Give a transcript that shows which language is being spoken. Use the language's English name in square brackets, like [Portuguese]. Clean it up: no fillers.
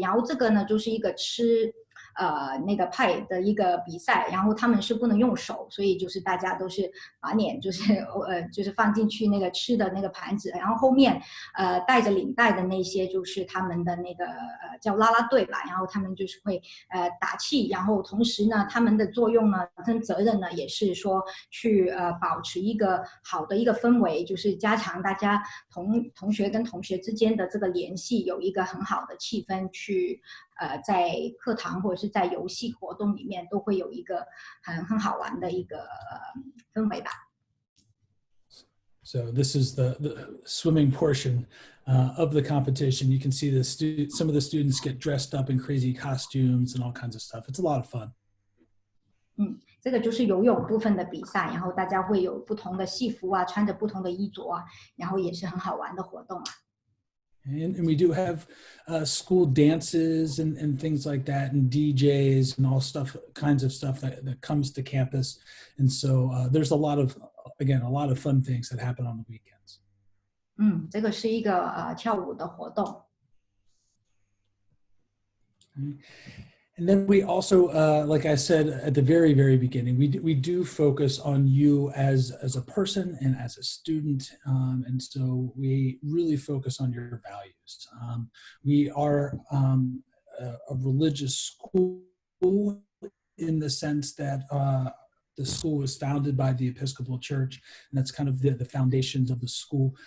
[Chinese] 然后这个呢就是一个吃那个派的一个比赛，然后他们是不能用手，所以就是大家都是把脸就是放进去那个吃的那个盘子，然后后面带着领带的那些就是他们的那个叫啦啦队吧，然后他们就是会打气，然后同时呢他们的作用呢跟责任呢也是说去保持一个好的一个氛围，就是加强大家同学跟同学之间的这个联系，有一个很好的气氛去在课堂或者是在游戏活动里面都会有一个很好玩的一个氛围吧。 [English] So this is the swimming portion of the competition. You can see some of the students get dressed up in crazy costumes and all kinds of stuff. It's a lot of fun. [Chinese] 这个就是游泳部分的比赛，然后大家会有不同的戏服啊，穿着不同的衣着啊，然后也是很好玩的活动啊。 [English] And we do have school dances and things like that, and DJs and all kinds of stuff that comes to campus. And so there's a lot of fun things that happen on the weekends. [Chinese] 这个是一个跳舞的活动。 [English] And then we also, like I said at the very, very beginning, we do focus on you as a person and as a student. And so we really focus on your values. We are a religious school in the sense that the school was founded by the Episcopal Church, and that's kind of the foundations of the school.